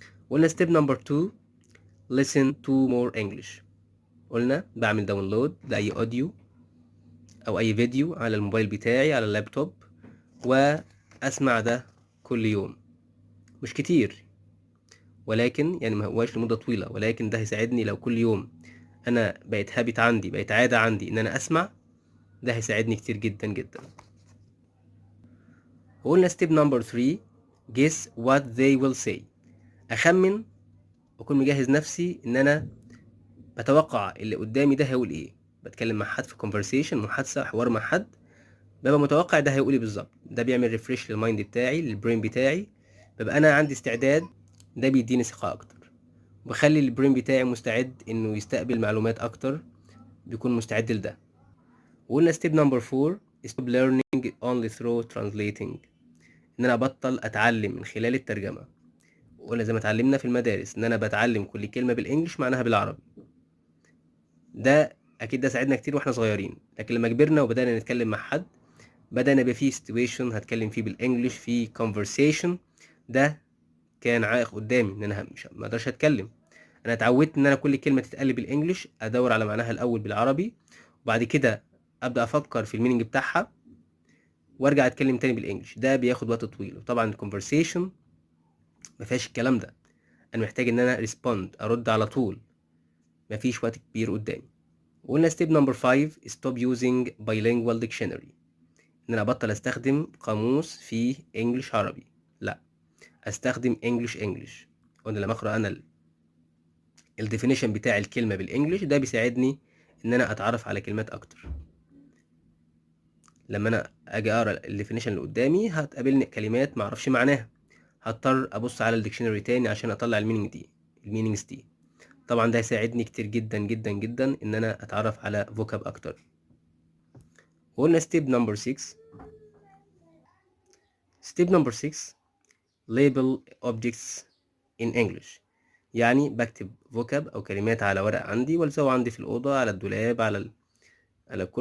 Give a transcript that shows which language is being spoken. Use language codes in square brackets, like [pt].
[ar] قلنا [en] step number 2, listen to more English. [ar] قلنا بعمل داونلود لأي أوديو أو أي فيديو على الموبايل بتاعي على اللابتوب وأسمع ده كل يوم. مش كتير، ولكن يعني ما هواش لمدة طويلة، ولكن ده هيساعدني لو كل يوم أنا بقت عادة عندي إن أنا أسمع. ده هيساعدني كتير جدا جدا. وقلنا [en] step number 3, guess what they will say. [ar] أخمن وأكون مجهز نفسي إن أنا بتوقع اللي قدامي ده هيقول إيه. بتكلم مع حد في conversation، محادثة، حوار مع حد، ببقى متوقع ده هيقول إيه بالظبط. ده بيعمل ريفريش للمايند بتاعي، للبرين بتاعي، ببقى أنا عندي استعداد. ده بيديني ثقة أكتر، وبخلي البرين بتاعي مستعد إنه يستقبل معلومات أكتر، بيكون مستعد لده. وقلنا [en] step number 4, stop learning only through translating. [ar] إن أنا أبطل أتعلم من خلال الترجمة. وقلنا زي ما اتعلمنا في المدارس إن أنا بتعلم كل كلمة بالإنجليش معناها بالعربي. ده أكيد ده ساعدنا كتير وإحنا صغيرين، لكن لما كبرنا وبدأنا نتكلم مع حد، بدأنا يبقى فيه situation هتكلم فيه بالإنجليش، في conversation. ده كان عائق قدامي إن أنا ما أقدرش أتكلم. أنا اتعودت إن أنا كل كلمة تتقال بالإنجليش أدور على معناها الأول بالعربي، وبعد كده أبدأ أفكر في المينينج بتاعها وارجع اتكلم تاني بالانجلش. ده بياخد وقت طويل، وطبعا الكونفرسيشن ما فيهاش الكلام ده. انا محتاج ان انا ريسبوند، ارد على طول، ما فيش وقت كبير قدامي. وقلنا [en] Step number 5، stop using bilingual dictionary. [ar] ان انا ابطل استخدم قاموس فيه انجلش عربي، لا، استخدم انجلش. قلنا لما اقرا انا الديفينيشن بتاع الكلمه بالانجلش، ده بيساعدني ان انا اتعرف على كلمات اكتر. لما انا اجي اقرا الديفينيشن اللي قدامي هتقابلني كلمات ما اعرفش معناها، هضطر ابص على الديكشنري تاني عشان اطلع المينينجز دي. طبعا ده هيساعدني كتير جدا جدا جدا ان انا اتعرف على فوكاب اكتر. وقلنا [en] Step number 6 label objects in English. [ar] يعني بكتب فوكاب او كلمات على ورق عندي والزقه عندي في الاوضه، على الدولاب، على الكرسي، في اي مكان عندي في البيت، بحيث يكون قدامي كلام انجليش دايما